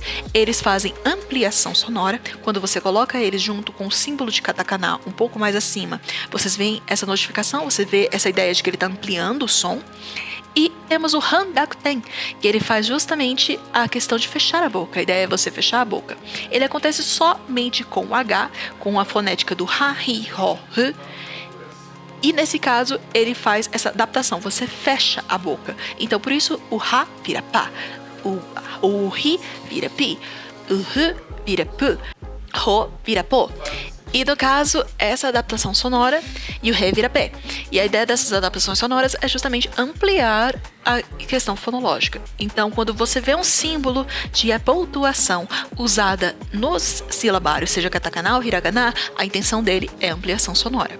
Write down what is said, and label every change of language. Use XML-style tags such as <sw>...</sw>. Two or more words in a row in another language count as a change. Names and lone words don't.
<pt>Eles fazem ampliação sonora. Quando você coloca eles junto com o símbolo de katakana um pouco mais acima, vocês veem essa notificação, você vê essa ideia de que ele está ampliando o som. E temos o handakuten, que ele faz justamente a questão de fechar a boca. A ideia é você fechar a boca. Ele acontece somente com o H, com a fonética do ha, hi, ho, hu. E nesse caso, ele faz essa adaptação. Você fecha a boca. Então, por isso, o ha vira pá. O hi vira pi. O hu vira pu. Ho vira po. E no caso, essa adaptação sonora e o ré vira pé. E a ideia dessas adaptações sonoras é justamente ampliar a questão fonológica. Então, quando você vê um símbolo de pontuação usada nos silabários, seja katakana ou hiragana, a intenção dele é ampliação sonora.</pt>